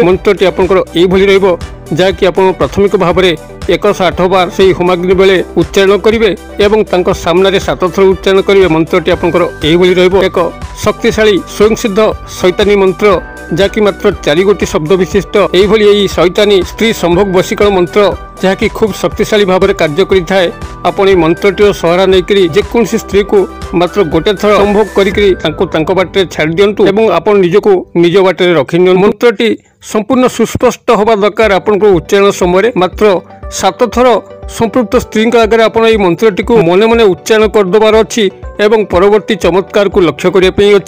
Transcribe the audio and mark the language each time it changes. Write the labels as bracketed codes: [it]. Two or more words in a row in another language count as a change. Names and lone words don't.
[or] ମନ୍ତ୍ରଟି ଆପଣଙ୍କର ଏଇଭଳି ରହିବ ଯାହାକି ଆପଣ ପ୍ରାଥମିକ ଭାବରେ 108 ବାର ସେହି ହୋମାଗ୍ନି ବେଳେ ଉଚ୍ଚାରଣ କରିବେ ଏବଂ ତାଙ୍କ ସାମ୍ନାରେ 7 ଥର ଉଚ୍ଚାରଣ କରିବେ। ମନ୍ତ୍ରଟି ଆପଣଙ୍କର ଏଇଭଳି ରହିବ ଏକ ଶକ୍ତିଶାଳୀ ସ୍ୱୟଂସିଦ୍ଧ ଶୈତାନୀ ମନ୍ତ୍ର ଯାହାକି ମାତ୍ର 4 ଗୋଟି ଶବ୍ଦ ବିଶିଷ୍ଟ। ଏଇଭଳି ଏଇ ଶୈତାନୀ ସ୍ତ୍ରୀ ସମ୍ଭୋଗ ବଶୀକରଣ ମନ୍ତ୍ର ଯାହାକି ଖୁବ୍ ଶକ୍ତିଶାଳୀ ଭାବରେ କାର୍ଯ୍ୟ କରିଥାଏ। ଆପଣ ଏହି ମନ୍ତ୍ରଟିର ସହାରା ନେଇକରି ଯେକୌଣସି ସ୍ତ୍ରୀକୁ ମାତ୍ର ଗୋଟେ ଥର ସମ୍ଭୋଗ କରିକରି ତାଙ୍କୁ ତାଙ୍କ ବାଟରେ ଛାଡ଼ି ଦିଅନ୍ତୁ ଏବଂ ଆପଣ ନିଜକୁ ନିଜ ବାଟରେ ରଖିନିଅନ୍ତୁ। ମନ୍ତ୍ରଟି ସମ୍ପୂର୍ଣ୍ଣ ସୁସ୍ପଷ୍ଟ ହେବା ଦରକାର। ଆପଣଙ୍କ ଉଚ୍ଚାରଣ ସମୟରେ ମାତ୍ର 7 ଥର ସମ୍ପୃକ୍ତ ସ୍ତ୍ରୀଙ୍କ ଆଗରେ ଆପଣ ଏହି ମନ୍ତ୍ରଟିକୁ ମନେ ମନେ ଉଚ୍ଚାରଣ କରିଦେବାର ଅଛି ଏବଂ ପରବର୍ତ୍ତୀ ଚମତ୍କାରକୁ ଲକ୍ଷ୍ୟ କରିବା ପାଇଁ ଅଛି।